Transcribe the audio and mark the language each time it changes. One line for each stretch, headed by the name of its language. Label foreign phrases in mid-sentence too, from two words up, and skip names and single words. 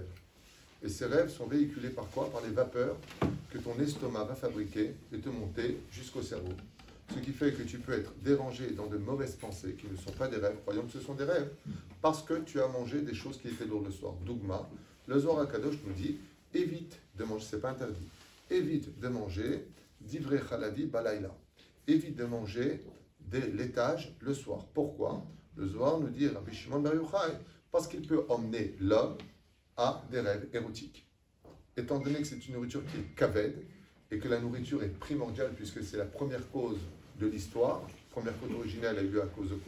French: Et ces rêves sont véhiculés par quoi? Par les vapeurs que ton estomac va fabriquer et te monter jusqu'au cerveau. Ce qui fait que tu peux être dérangé dans de mauvaises pensées qui ne sont pas des rêves. Croyons que ce sont des rêves parce que tu as mangé des choses qui étaient lourdes le soir. Dougma, le Zohar HaKadosh nous dit évite de manger, c'est pas interdit, évite de manger
Hebrew: דברי חלבי בלילה.
French: Évite de manger des laitages le soir. Pourquoi? Le Zohar nous dit Rabbi Shimon Bar Yochai, parce qu'il peut emmener l'homme à des rêves érotiques. Étant donné que c'est une nourriture qui est kaved et que la nourriture est primordiale puisque c'est la première cause de l'histoire, première cause originelle a eu lieu à cause de quoi?